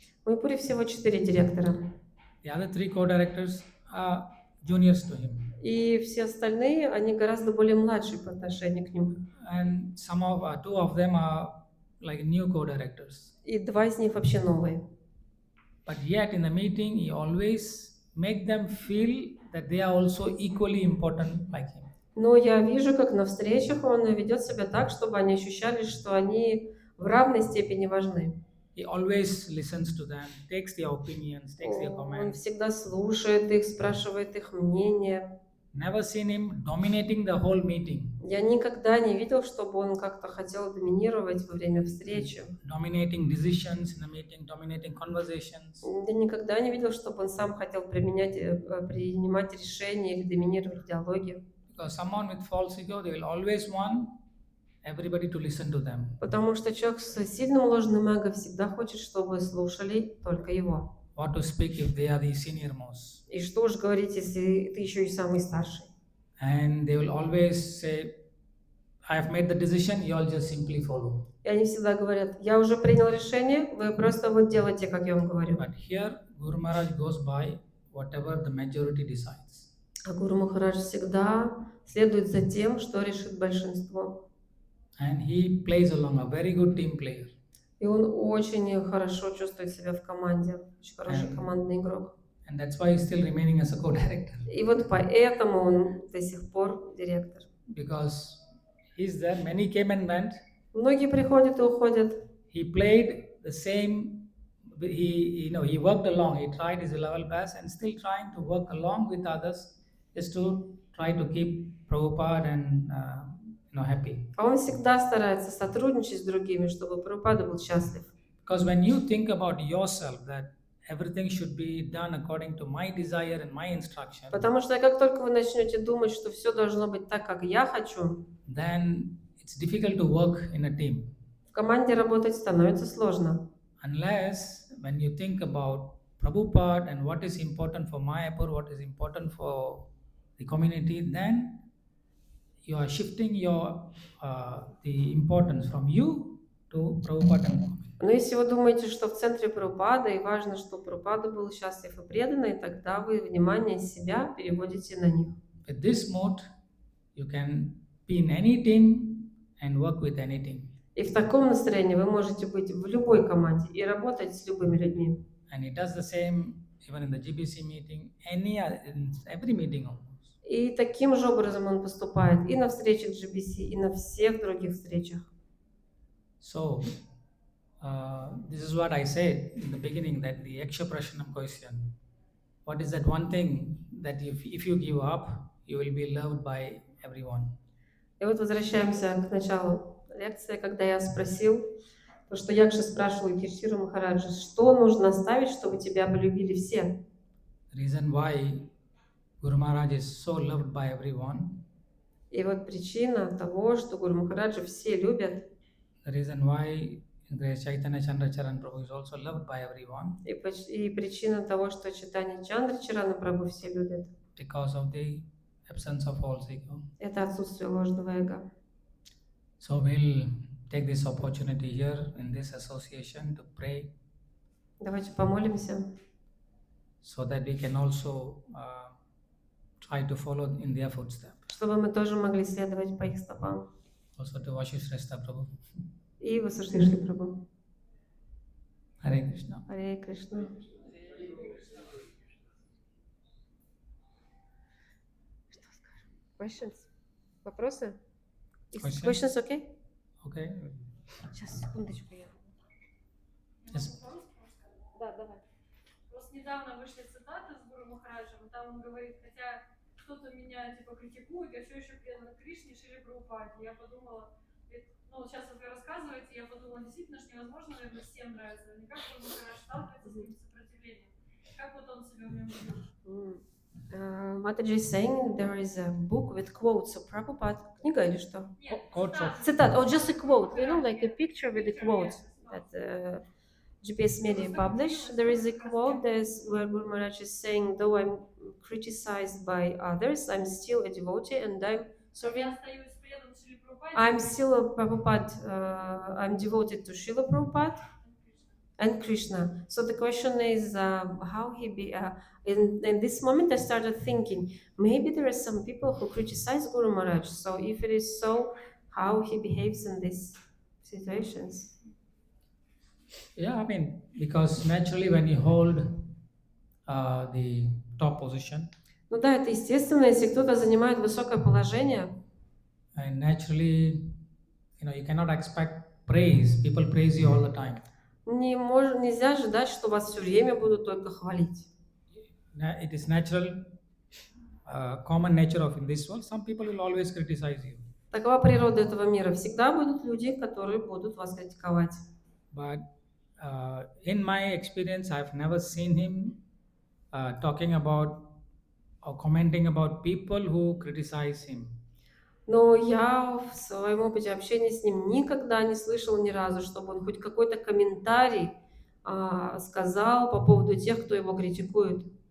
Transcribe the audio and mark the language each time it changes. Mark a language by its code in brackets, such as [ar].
[ru] В Майпуре всего 4 директора. [en] The other 3 co-directors are juniors to him. [ru] И все остальные, они гораздо более младшие по отношению к нему. [en] And 2 of them are like new co-directors. [ru] И 2 из них вообще новые. [en] But yet in the meeting, he always make them feel that they are also equally important like him. [ru] Но я вижу, как на встречах он ведет себя так, чтобы они ощущали, что они в равной степени важны. [en] He always listens to them, takes their opinions, takes their [ru] Он [en] comments. [ru] всегда слушает их, спрашивает их мнение. [en] Never seen him dominating the whole meeting. [ru] Я никогда не видел, чтобы он как-то хотел доминировать во время встречи. [en] Dominating decisions in the meeting, dominating conversations. [ru] Я никогда не видел, чтобы он сам хотел принимать решения или доминировать в диалоге. [en] Because someone with false ego, they will always want everybody to listen to them. [ru] Потому что человек с сильным ложным эго всегда хочет, чтобы слушали только его. [en] What to speak if they are the senior most. [ru] И что уж говорить, если ты еще и самый старший. [en] And they will always say, I have made the decision, you all just simply follow. [ru] И они всегда говорят, я уже принял решение, вы просто вот делайте, как я вам говорю. [en] But here, Guru Maharaj goes by whatever the majority decides. [ru] А Гуру Махарадж всегда следует за тем, что решит большинство. [en] And he plays along, a very good team player. [ru] И он очень хорошо чувствует себя в команде, очень хороший командный игрок. [en] And that's why he's still remaining as a co-director. [ru] И вот поэтому он до сих пор директор. [en] Because he's there, many came and went. [ru] Многие приходят и уходят. [en] He played the same, he worked along, he tried his level best and still trying to work along with others just to try to keep Prabhupada and happy. [ru] А он всегда старается сотрудничать с другими, чтобы Прабхупада был счастлив. [en] Because when you think about yourself that everything should be done according to my desire and my instruction, [ru] Потому что как только вы начнете думать, что все должно быть так, как я хочу, [en] then it's difficult to work in a team. [ru] в команде работать становится сложно. [en] Unless when you think about Prabhupada and what is important for Mayapur, what is important for the community, then you are shifting the importance from you to Prabhupada and community. [ru] Но если вы думаете, что в центре Прабхупада и важно, что Прабхупада был счастлив и преданный, тогда вы внимание себя переводите на них. [en] With this mode, you can be in any team and work with any team. [ru] И в таком настроении вы можете быть в любой команде и работать с любыми людьми. [en] And he does the same even in the GBC meeting, in every meeting almost. [ru] И таким же образом он поступает и на встречах GBC, и на всех других встречах. [en] So, this is what I said in the beginning, that the Yakshaprashanam question. What is that one thing that if you give up, you will be loved by everyone? [ru] И вот возвращаемся к началу лекции, когда я спросил, то, что Якша спрашивал Юдхиштхиру Махараджа, что нужно оставить, чтобы тебя полюбили все? [en] The reason why Guru Maharaj is so loved by everyone, [ru] И вот причина того, что Гуру Махараджа все любят, [en] the reason why Grace Chaitanya Chandracharan Prabhu is also loved by everyone, [ru] и причина того, что Чайтанья Чандра Чарана Прабху все любят, [en] because of the absence of false ego. [ru] это отсутствие ложного эго. [en] So we'll take this opportunity here in this association to pray, [ru] Давайте помолимся, [en] so that we can also try to follow in their footsteps. [ru] чтобы мы тоже могли следовать по их стопам. [en] Also to Vashishrestha Prabhu. [ru] И Васуштхишри Прабху. [en] Hare Krishna. [ru] Харе Кришна. Что скажем? [en] Questions? [ru] Вопросы? [en] Questions, okay? Okay. [ru] Сейчас, секундочку я. [en] Yes. [ru] Да, давай. Просто недавно вышли цитаты с Гуру Махараджем, и там он говорит, хотя кто-то меня типа критикует, я все еще предан Кришне, Шри Прабхупаде. Я подумала, ну сейчас вот вы рассказываете, я подумала, действительно, что невозможно, наверное, всем нравится. Наверняка Гуру Махарадж сталкивается с этим сопротивлением. Как вот он себя в нем видит? [en] Mataji is saying there is a book with quotes of Prabhupada. [ru] Книга или что? Нет, [en] Quotes of- Citat, or just a quote, you know, like a picture with the quotes that GPS Media published. There is a quote there's where Guru Maharaj is saying, though I'm criticized by others, I'm still a devotee and I'm serving. [ru] Я остаюсь предан Шри Прабхупаде. [en] I'm still a Prabhupada, I'm devoted to Srila Prabhupada and Krishna. So the question is how he be. In this moment, I started thinking maybe there are some people who criticize Guru Maharaj. So if it is so, how he behaves in these situations? Yeah, I mean, because naturally when you hold the top position, [ru] Ну да, это естественно, если кто-то занимает высокое положение, [en] and naturally, you cannot expect praise. People praise you all the time. [ru] нельзя ожидать, что вас все время будут только хвалить. [en] It is natural, common nature of in this world. Some people will always criticize you. [ru] Такова природа этого мира. Всегда будут люди, которые будут вас критиковать. [en] But in my experience, I've never seen him talking about or commenting about people who criticize him. [ru] Но я в своем опыте общения с ним никогда не слышал ни разу, чтобы он хоть какой-то комментарий сказал по поводу тех, кто его критикует.